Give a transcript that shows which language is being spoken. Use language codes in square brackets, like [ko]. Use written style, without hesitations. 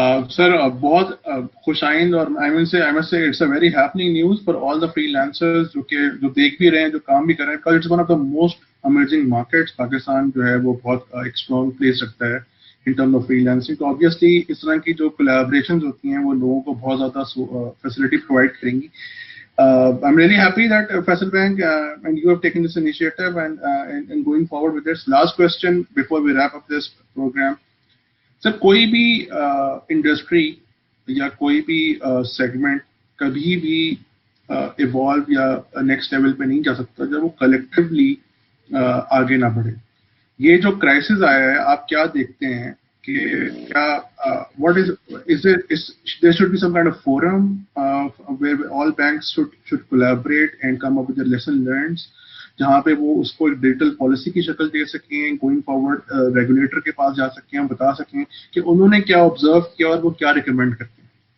[ur] سر بہت خوش آئند، اور [en] I must say it's a very happening news for all the freelancers [ur] جو دیکھ بھی رہے ہیں، جو کام بھی کر رہے ہیں. کل [en] It's one of the most اmerging markets. [ur] Pakistan جو ہے وہ بہت ایک اسٹرانگ پلیس رکھتا ہے [en] in term of [ur] free lancing. تو آبویسلی اس طرح کی جو کولیبریشنز ہوتی ہیں وہ لوگوں کو بہت زیادہ فیسلٹی پرووائڈ کریں گی. [en] I'm really happy that Faisal Bank and you have taken this initiative and going forward with this. Last question before we wrap up this program. [ur] سر کوئی بھی انڈسٹری یا کوئی بھی سیگمنٹ کبھی بھی ایوالو یا نیکسٹ لیول پہ نہیں جا سکتا جب وہ کلیکٹیولی آگے نہ بڑھے. یہ جو کرائسس آیا ہے آپ کیا دیکھتے ہیں کہ کیا [en] what is there should be some kind of forum where all banks should collaborate and come up with their lesson learned, [ur] جہاں پہ وہ اس کو ایک ڈیجیٹل پالیسی کی شکل دے سکیں، گوئنگ فارورڈ ریگولیٹر کے پاس جا سکیں، ہم بتا سکیں کہ انہوں نے کیا آبزرو کیا اور وہ کیا ریکمینڈ کرتے ہیں.